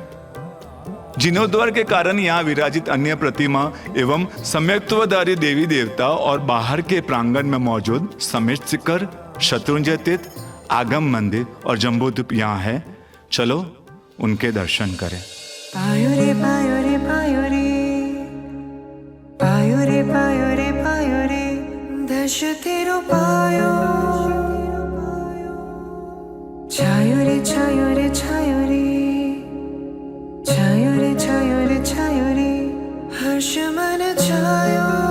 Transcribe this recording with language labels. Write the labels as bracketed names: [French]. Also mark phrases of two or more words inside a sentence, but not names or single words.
[Hindi] जीर्णोद्धार के कारण यहाँ विराजित अन्य प्रतिमा एवं सम्यक्त्वधारी देवी देवता और बाहर के प्रांगण में मौजूद समेत शिखर, शत्रुंजय तीर्थ, आगम मंदिर और जम्बूद्वीप यहाँ है। चलो उनके दर्शन करें। पायो रे पायो रे पायो रे पायो रे पायो रे पायो रे दश तेरो पायो छायो रे छायो रे छायो रे छायो रे छायो रे छायो रे हर्ष मन छायो।